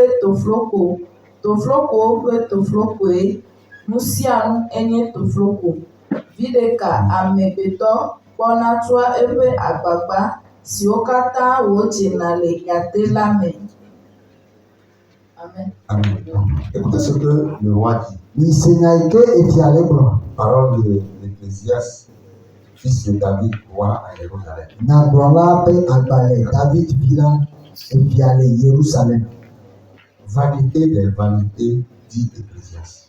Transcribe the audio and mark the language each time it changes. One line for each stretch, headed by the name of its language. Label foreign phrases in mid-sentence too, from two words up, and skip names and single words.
Ewe: ƒe toflokoe nu sia nu enye tofloko vi ɖeka amegbetɔ kpɔna tsoa eƒe agbagba siwo katã wodzena le yate la me. Amen. Amen.
French: Écoutez ce que le roi dit. Parole de l'Ecclésiaste, fils de David, roi à Jérusalem. Vanité des vanités, dit l'Ecclésiaste.